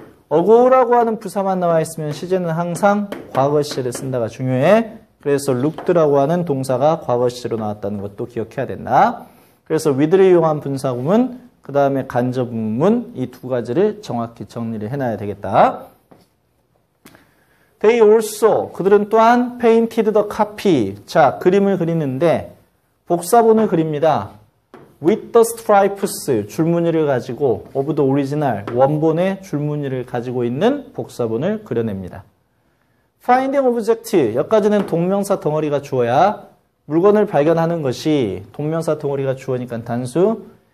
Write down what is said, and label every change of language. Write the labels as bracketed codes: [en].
[ko] 어고라고 하는 부사만 나와 있으면 시제는 항상 과거 시제를 쓴다가 중요해. 그래서 looked라고 하는 동사가 과거 시제로 나왔다는 것도 기억해야 된다. 그래서 with를 이용한 분사구문, 그 다음에 간접문, 이 두 가지를 정확히 정리를 해놔야 되겠다. [en] They also, [ko] 그들은 또한 [en] painted the copy. [ko] 자, 그림을 그리는데 복사본을 그립니다. [en] With the stripes, [ko] 줄무늬를 가지고 [en] of the original, [ko] 원본의 줄무늬를 가지고 있는 복사본을 그려냅니다. [en] Finding object, [ko] 여기까지는 동명사 덩어리가 주어야 물건을 발견하는 것이 동명사 덩어리가 주어니까 단수.